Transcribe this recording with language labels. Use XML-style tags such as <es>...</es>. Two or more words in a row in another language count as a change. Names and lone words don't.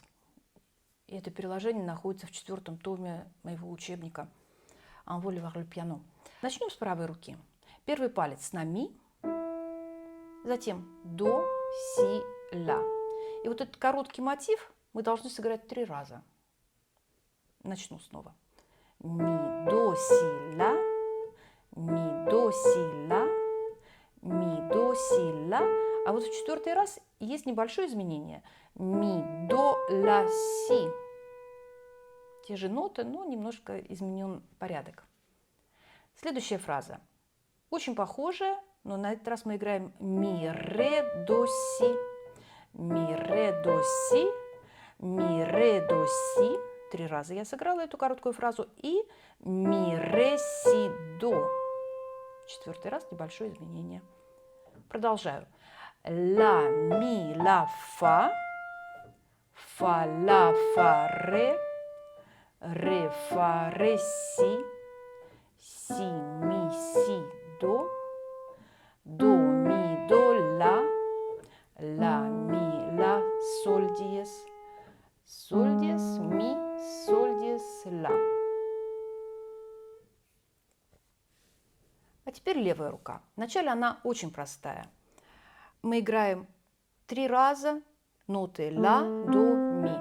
<ru>И это переложение находится в 4-м томе моего учебника «Un vol vers le piano». Начнем с правой руки. Первый палец на ми, затем до, си, ля. И вот этот короткий мотив мы должны сыграть 3 раза. Начну снова. Ми, до, си, ля, ми, до, си, ля, ми, до, си, ля. А вот в 4-й раз есть небольшое изменение. Ми, до, ля, си. Те же ноты, но немножко изменен порядок. Следующая фраза. Очень похожая, но на этот раз мы играем ми, ре, до, си. Ми, ре, до, си. Ми, ре, до, си. 3 раза я сыграла эту короткую фразу. И ми, ре, си, до. 4-й раз небольшое изменение. Продолжаю. Ля, ми, ля, фа. Фа, ля, фа, ре. Ре, фа, ре, си. Си, ми, си, до. До, ми, до, ля. Ля, ми, ля, соль, диез. Соль, диез, ми, соль, диез, ля. А теперь левая рука. Вначале она очень простая. Мы играем 3 раза ноты ля, до, ми.</ru>